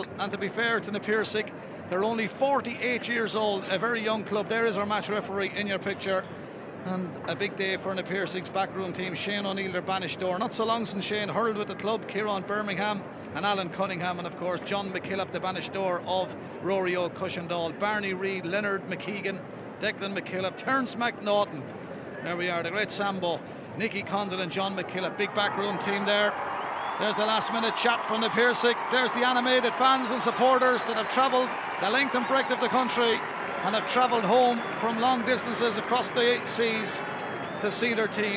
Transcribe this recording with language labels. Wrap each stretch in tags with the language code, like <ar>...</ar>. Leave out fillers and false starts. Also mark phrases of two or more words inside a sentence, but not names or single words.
<en>And to be fair to Na Piarsaigh, they're only 48 years old, a very young club. There is our match referee in your picture. And a big day for Na Piarsaigh's backroom team. Shane O'Neill, their banished door. Not so long since Shane hurled with the club. Kieran Birmingham and Alan Cunningham, and of course John McKillop, the banished door of Rory Cushendall, Barney Reid, Leonard McKeegan, Declan McKillop, Terence McNaughton. There we are, the great Sambo, Nicky Condon and John McKillop. Big backroom team there. There's the last minute chat from Na Piarsaigh. There's the animated fans and supporters that have travelled the length and breadth of the country and have travelled home from long distances across the seas to see their team.</en>